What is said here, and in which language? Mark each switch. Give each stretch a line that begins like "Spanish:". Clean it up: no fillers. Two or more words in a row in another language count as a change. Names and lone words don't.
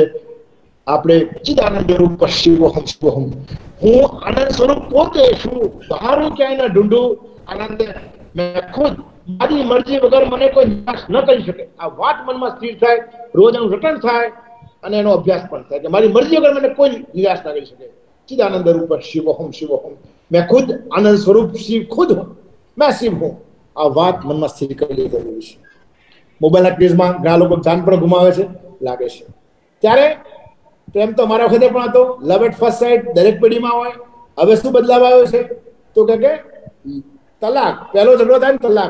Gujarati: આપણે
Sanskrit: चिदानंद रूप शिवोहम शिवोहम,
Gujarati: હું આનંદ સ્વરૂપ પોતે છું, બહારું ક્યાંય
Hindi: न ढूंढूं आनंद में खुद,
Gujarati: મારી મરજી વગર મને કોઈ નિરાશ ન કરી શકે. આ વાત મનમાં સ્થિર થાય, રોજ એનું રટણ થાય અને એનો અભ્યાસ પણ થાય કે મારી મરજી વગર મને કોઈ નિરાશ ના કરી શકે.
Sanskrit: चिदानंद रूप शिवोहम शिवोहम,
Hindi: मैं खुद आनंद स्वरूप शिव खुद हूँ, मैं शिव हूँ.
Gujarati: આ વાત મનમાં સ્થિર કરી લેવી જરૂરી છે. મોબાઈલના ક્રેઝમાં ઘણા લોકો જાન પણ ગુમાવે છે લાગે છે. ત્યારે પ્રેમ તો મારા વખતે પણ હતો,
English: love at first sight
Gujarati: દરેક પેઢીમાં હોય. હવે શું બદલાવ આવ્યો છે તો કે તલાક, પહેલો ઝઘડો થાય ને તલાક.